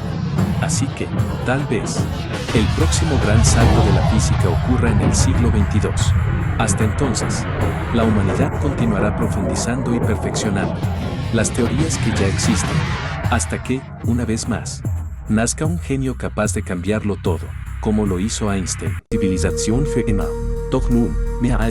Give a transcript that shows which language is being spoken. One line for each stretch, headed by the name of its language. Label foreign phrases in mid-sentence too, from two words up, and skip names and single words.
Spanish: Así que, tal vez, el próximo gran salto de la física ocurra en el siglo XXII. Hasta entonces, la humanidad continuará profundizando y perfeccionando las teorías que ya existen, hasta que, una vez más, nazca un genio capaz de cambiarlo todo, como lo hizo Einstein.
German: Zivilisation für immer. Doch nun, mehr als